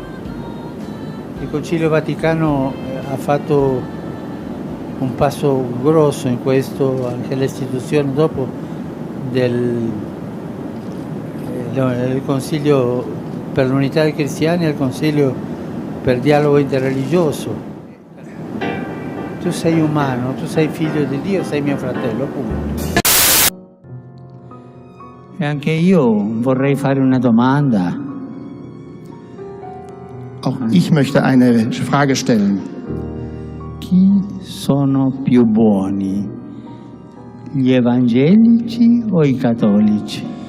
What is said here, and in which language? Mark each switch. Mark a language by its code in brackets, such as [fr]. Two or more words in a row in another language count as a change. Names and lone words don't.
[it] Il Concilio Vaticano ha fatto un passo grosso in questo, anche l'istituzione dopo del Consiglio per l'unità dei cristiani e il Consiglio per il dialogo interreligioso. Tu sei umano, tu sei figlio di Dio, sei mio fratello, punto. E anche io vorrei fare una domanda. [de] Auch ich möchte eine Frage stellen. [it] Chi sono più buoni, gli evangelici o i cattolici?